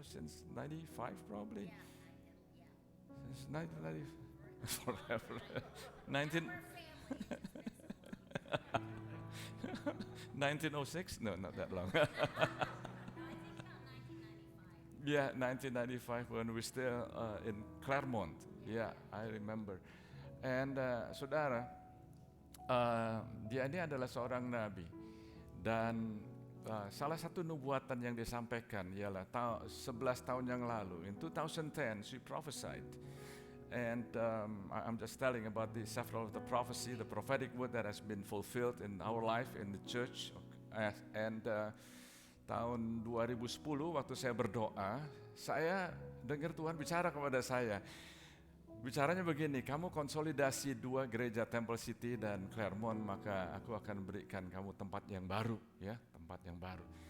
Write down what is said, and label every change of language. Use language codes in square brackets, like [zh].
[en] Since 95 probably? Since 1995. Forever. 1906? No, not that long. Yeah, 1995 when we still in Claremont. Yeah, I remember. [id] And saudara, dia ini adalah seorang nabi. Dan salah satu nubuatan yang disampaikan ialah 11 tahun yang lalu. [en] In 2010, she prophesied. And I'm just telling about several of the prophecy, the prophetic word that has been fulfilled in our life in the church. [id] And tahun 2010 waktu saya berdoa, saya dengar Tuhan bicara kepada saya. Bicaranya begini, kamu konsolidasi 2 gereja Temple City dan Claremont, maka aku akan berikan kamu tempat yang baru, ya, tempat yang baru.